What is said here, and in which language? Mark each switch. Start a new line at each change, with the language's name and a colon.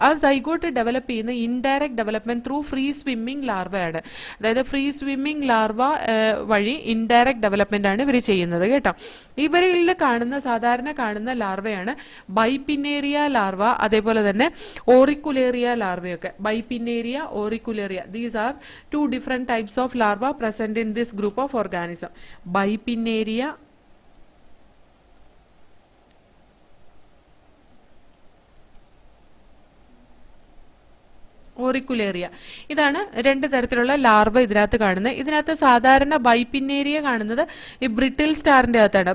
Malayalam: ആ zygote develop ചെയ്യുന്ന indirect development through free swimming ലാർവയാണ്. അതായത് ഫ്രീ സ്വിമ്മിംഗ് ലാർവ വഴി ഇൻഡയറക്റ്റ് ഡെവലപ്മെന്റ് ആണ് ഇവർ ചെയ്യുന്നത് കേട്ടോ. ഇവരിൽ സാധാരണ കാണുന്ന ലാർവയാണ് ബൈപിന്നേറിയ ലാർവ, അതേപോലെ തന്നെ ഓറിക്കുലേറിയ ലാർവയൊക്കെ.
English: Bipinnaria, auricularia, these are 2 different types of larva present in this group of organism.
Malayalam: ബൈപിന്നേറിയ, ഓറിക്കുലേറിയ, ഇതാണ് 2 തരത്തിലുള്ള ലാർവ ഇതിനകത്ത് കാണുന്നത്. ഇതിനകത്ത് സാധാരണ ബൈപിന്നേറിയ കാണുന്നത് ഈ ബ്രിട്ടിൽ സ്റ്റാറിന്റെ അകത്താണ്.